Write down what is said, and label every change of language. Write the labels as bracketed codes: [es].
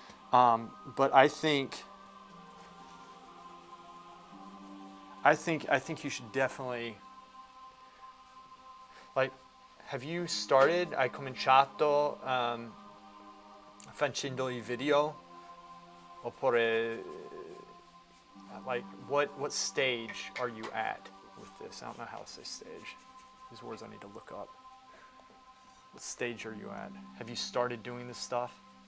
[en] But I think you should definitely, like, have you started? [it] Hai cominciato facendo i video? [en] Oppure, like, what stage are you at with this? I don't know how to say stage. These words I need to look up. What stage are you at? Have you started doing this stuff?